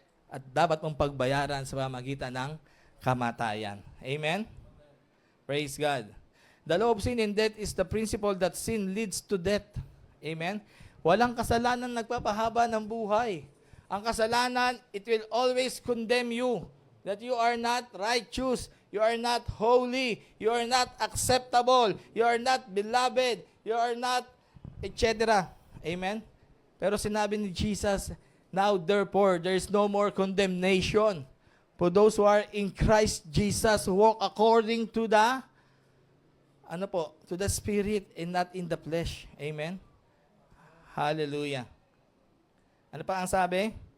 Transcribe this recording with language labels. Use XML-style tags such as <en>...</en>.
<tl>At dapat mong pagbayaran sa pamamagitan ng kamatayan. Amen? Praise God.</tl> <en>The law of sin and death is the principle that sin leads to death. Amen?</en> <tl>Walang kasalanan nagpapahaba ng buhay. Ang kasalanan,</tl> <en>it will always condemn you. That you are not righteous. You are not holy. You are not acceptable. You are not beloved. You are not, etc. Amen?</en> <tl>Pero sinabi ni Jesus,</tl> <en>now therefore, there is no more condemnation for those who are in Christ Jesus, who walk according to the, to the Spirit and not in the flesh. Amen? Hallelujah.</en> <tl>Ano pa ang sabi?</tl>